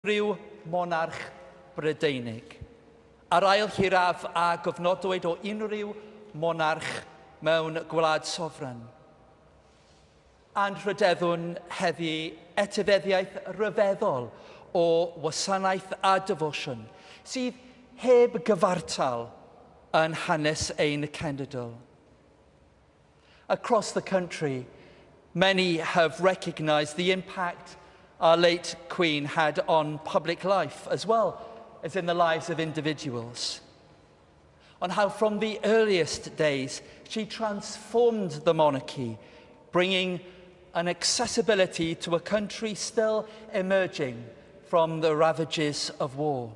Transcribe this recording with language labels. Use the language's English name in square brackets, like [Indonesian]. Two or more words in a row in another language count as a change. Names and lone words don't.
[Welsh] unrhyw monarch Brydeinig. Ar ail hiraf a gofnodwyd o unrhyw monarch mewn gwlad sofran. A'n rhydeddwn heddi etifeddiaeth ryfeddol o wasanaeth a defosiwn sydd heb gyfartal yn hanes ein cenedl. [English] Across the country, many have recognised the impact our late Queen had on public life, as well as in the lives of individuals. On how from the earliest days she transformed the monarchy, bringing an accessibility to a country still emerging from the ravages of war.